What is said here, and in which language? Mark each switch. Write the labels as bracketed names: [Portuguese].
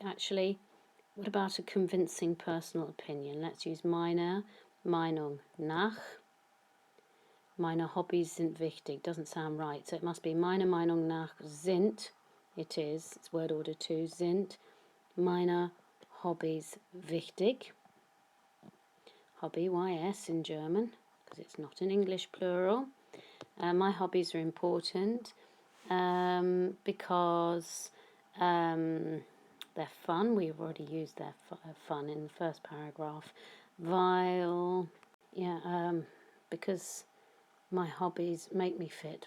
[English] Actually, what about a convincing personal opinion? Let's use [German] meine Meinung nach. Meine Hobbys sind wichtig. [English] Doesn't sound right, so it must be [German] meine Meinung nach sind. [English] It is. It's word order 2. [German] Sind meine Hobbys wichtig. [English] Hobby, YS in German, because it's not in English plural. My hobbies are important because they're fun. We've already used their fun in the first paragraph. Weil, because my hobbies make me fit.